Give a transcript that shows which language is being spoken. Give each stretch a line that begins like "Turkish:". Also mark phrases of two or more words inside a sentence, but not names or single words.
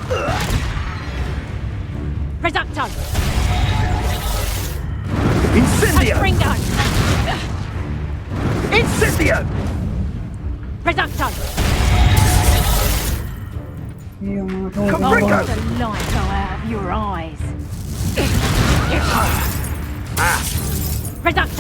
English: Reducto! Incendio! Confringo! Incendio! Reducto! Confringo! The light go out of your eyes. Reducto!